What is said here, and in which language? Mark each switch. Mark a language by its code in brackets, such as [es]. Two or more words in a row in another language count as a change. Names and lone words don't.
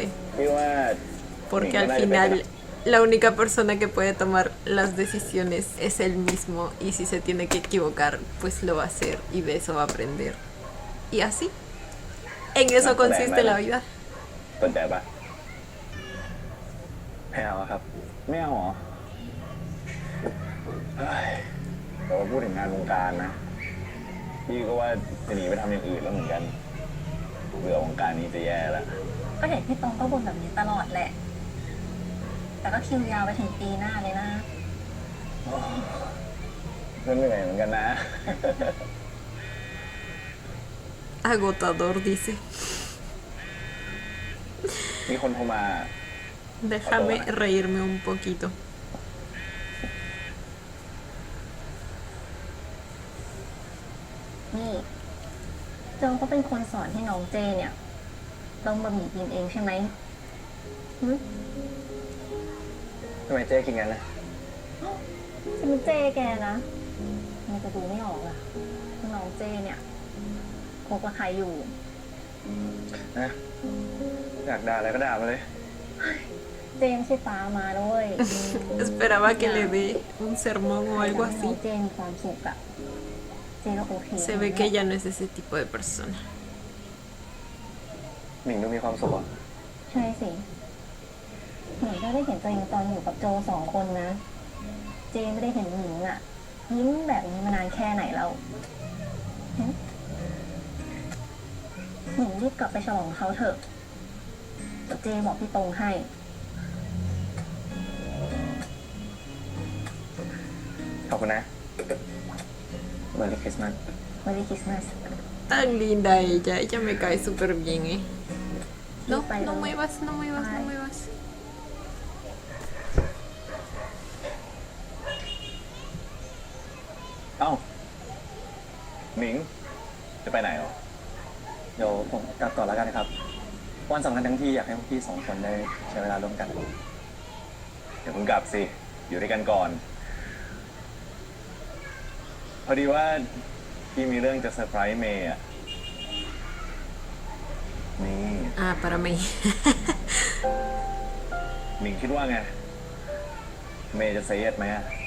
[th] พี่ว่า [es] Porque al final la única persona que puede tomar las decisiones es él mismo y si se tiene que equivocar, pues lo va a hacer y de eso va a aprender. Y así. En eso consiste la vida. [th] สนใจปะไม่เอาครับ ไม่เอาเหรอเฮ้ยแต่ว่าพูดถึงงานวงการนะ พี่ก็ว่าจะหนีไปทำอย่างอื่นแล้วเหมือนกัน เบื่อวงการนี้จะแย่แล้ว ก็เห็นพี่ตรงก็บ่นแบบนี้ตลอดแหละ แต่ก็คิวยาวไปถึงปีหน้าเลยนะ เหนื่อยเหมือนกันนะ [es] agotador, dice. [th] มีคนโทรมา [es] Déjame reírme un poquito. [th] นี่โจก็เป็นคนสอนให้น้องเจเนี่ยต้มบะหมี่กินเองใช่ไหมหึ ทำไมเจ๊กินงั้นนะ ฉันเป็นเจแกนะมันจะดูไม่ออกอะว่าน้องเจเนี่ยคบกับใครอยู่ นะอยากด่าอะไรก็ด่ามาเลย เจไม่ใช่ฟ้ามาด้วย [es] Esperaba que le dé un sermón o algo [th] น้อง [es] así. [th] เจมีความสุขอะเจก็โอเค [es] Se ve que ella no es ese tipo de persona. [th] หมิงดูมีความสุขอ่ะ ใช่สิหนูก็ได้เห็นตัวเองตอนอยู่กับโจ2 คนนะ เจไม่ได้เห็นหญิงอะยิ้มแบบนี้มานานแค่ไหนแล้วหึหญิงรีบกลับไปฉลองเขาเถอะเดี๋ยวเจบอกพี่ตรงให้ ขอบคุณนะ [en] Merry Christmas Merry Christmas [es] Tan linda ella. Ella me cae súper bien, ¿eh? No, no muevas, no muevas, no muevas. [th] เอ้า หมิง จะไปไหนเหรอ เดี๋ยวผมกลับก่อนแล้วกันครับ วันสำคัญทั้งที่อยากให้พวกพี่2 คนได้ใช้เวลาร่วมกัน เดี๋ยวผมกลับสิ อยู่ด้วยกันก่อน พอดีว่าพี่มีเรื่องจะเซอร์ไพรส์เมย์อ่ะ นี่ [es] Ah, para mí. [th] หมิงคิดว่าไง เมย์จะเซย์ไหมอ่ะ